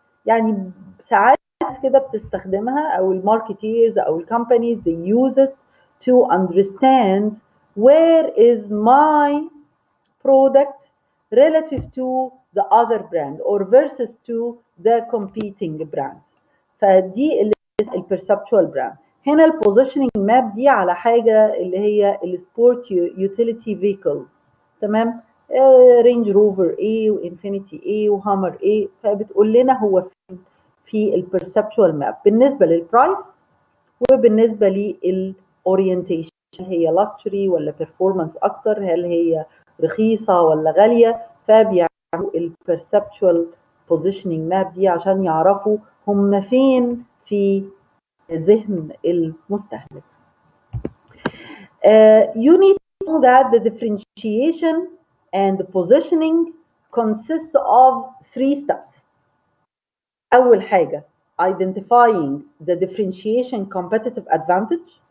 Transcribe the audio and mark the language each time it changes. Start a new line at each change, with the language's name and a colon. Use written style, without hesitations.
Arabic: يعني ساعات كده بتستخدمها أو الماركتيرز أو الكومبانيز
English: they use it to understand where is my product relative to the other brand or versus to the competing brand.
Arabic: فدي اللي البرسبتوال براند. هنا البوزيشننج ماب دي على حاجه اللي هي السبورت يوتيليتي فيكلز، تمام؟ رينج روفر ايه وانفينيتي ايه وهامر ايه، فبتقول لنا هو فين في البرسبتوال ماب بالنسبه للبرايس وبالنسبه للاورينتيشن. هي لاكشري ولا بيرفورمانس اكتر؟ هل هي رخيصه ولا غاليه؟ فبيعملوا البرسبتوال بوزيشننج ماب دي عشان يعرفوا هم فين في ذهن المستهلك.
English: You need to know that the differentiation and the positioning consist of 3 steps.
Arabic: أول حاجة
English: identifying the differentiation competitive advantage.